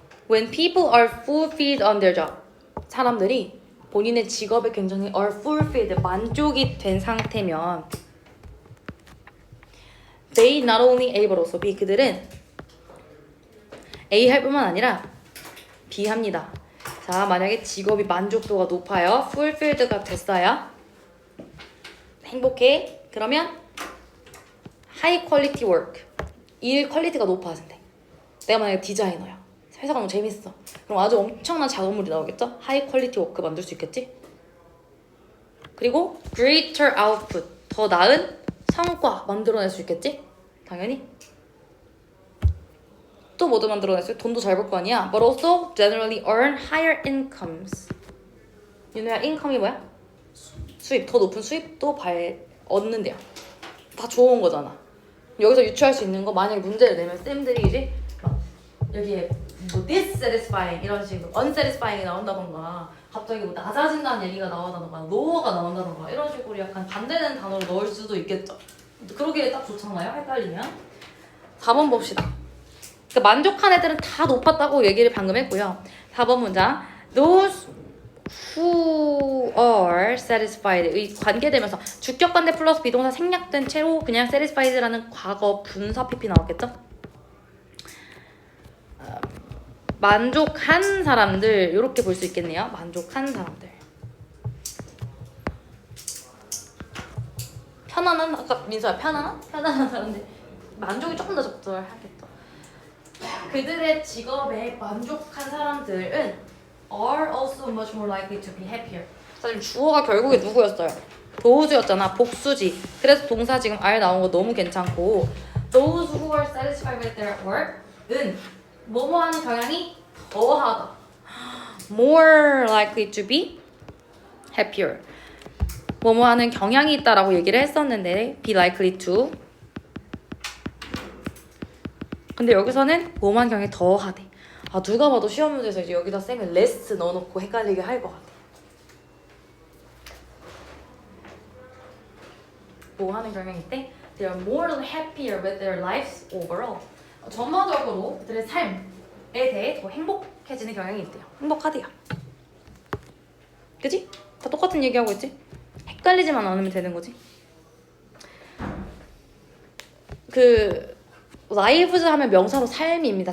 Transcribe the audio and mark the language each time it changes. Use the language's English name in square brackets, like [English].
[English] When people are fulfilled on their job. [Korean] 사람들이 본인의 직업에 굉장히 are fulfilled, 만족이 된 상태면 [English] They not only A but also B. [Korean] 그들은 A 할 뿐만 아니라 B 합니다. 자, 만약에 직업이 만족도가 높아요. fulfilled가 됐어요. 행복해. [English] 그러면 high quality work. [Korean] 일 퀄리티가 높아진대. 내가 만약에 디자이너야. 회사가 너무 재밌어. 그럼 아주 엄청난 작업물이 나오겠죠? [English] high quality work [Korean] 만들 수 있겠지? [English] 그리고 greater output. [Korean] 더 나은 성과 만들어낼 수 있겠지? 당연히. 또 뭐도 만들어냈어요? 돈도 잘 벌 거 아니야. [English] But also generally earn higher incomes. [Korean] 윤호야, 인컴이 뭐야? 수입. 더 높은 수입도 얻는데요. 다 좋은 거잖아. 여기서 유추할 수 있는 거, 만약에 문제를 내면 쌤들이 이제 막 여기에 뭐 dissatisfying 이런 식으로 unsatisfying이 나온다던가 갑자기 뭐 낮아진다는 얘기가 나온다던가 lower가 나온다던가 이런 식으로 약간 반대되는 단어를 넣을 수도 있겠죠. 그러기에 딱 좋잖아요. 헷갈리면. 4번 봅시다. 그러니까 만족한 애들은 다 높았다고 얘기를 방금 했고요. 4번 문장. [English] Those who are satisfied [Korean] 의 관계되면서 주격관대 플러스 비동사 생략된 채로 그냥 satisfied라는 과거 분사 PP 나왔겠죠? 만족한 사람들 이렇게 볼 수 있겠네요. 만족한 사람들. 편안한 아까 민서야 편안한 사람들 만족이 조금 더 적절하겠죠. 그들의 직업에 만족한 사람들은 [English] are also much more likely to be happier. [Korean] 자, 지금 주어가 결국에 누구였어요? those,였잖아. 복수지. 그래서 동사 지금 are 나온 거 너무 괜찮고 [English] those who are satisfied with their work [Korean] 은 뭐뭐 하는 경향이 더하다. [English] more likely to be happier. [Korean] 뭐뭐 하는 경향이 있다라고 얘기를 했었는데 be likely to. 근데 여기서는 뭐뭐 하는 경향이 더하대. 아, 누가 봐도 시험 문제에서 이제 여기다 쌤이 less 넣어놓고 헷갈리게 할 것 같아. 뭐 하는 경향이 있대? [English] They are more happier with their lives overall. [Korean] 전반적으로 그들의 삶에 대해 더 행복해지는 경향이 있대요. 행복하대요. 그치? 다 똑같은 얘기하고 있지? 헷갈리지만 않으면 되는 거지. 그 lives 하면 명사로 삶입니다.